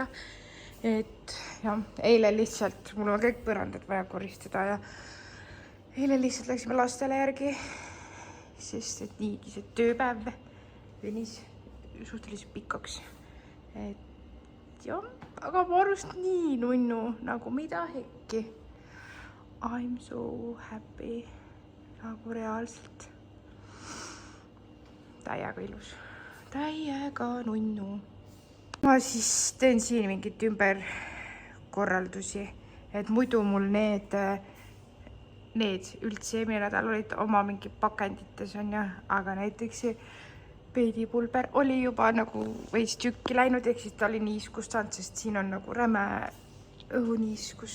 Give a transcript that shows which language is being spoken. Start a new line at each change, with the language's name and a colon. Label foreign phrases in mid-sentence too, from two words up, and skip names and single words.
Estonian: Et jah, eile lihtsalt, mul on kõik põrandad vaja koristada ja eile lihtsalt läksime lastele järgi, sest et niigi see tööpäev venis suhteliselt pikaks. Et jah, aga ma arvast nii nunnu, nagu mida hekki.
English: I'm so happy.
Estonian: Nagu reaalselt. Täiega ilus. Täiega nunnu. Ma siis teen siin mingit ümberkorraldusi, et muidu mul need üldse eelmine nädal olid oma mingi pakendites on ja, aga näiteks see peidipulber oli juba nagu veits tükki läinud, ehk siis ta oli niiskust saanud, sest siin on nagu räme õhuniiskus.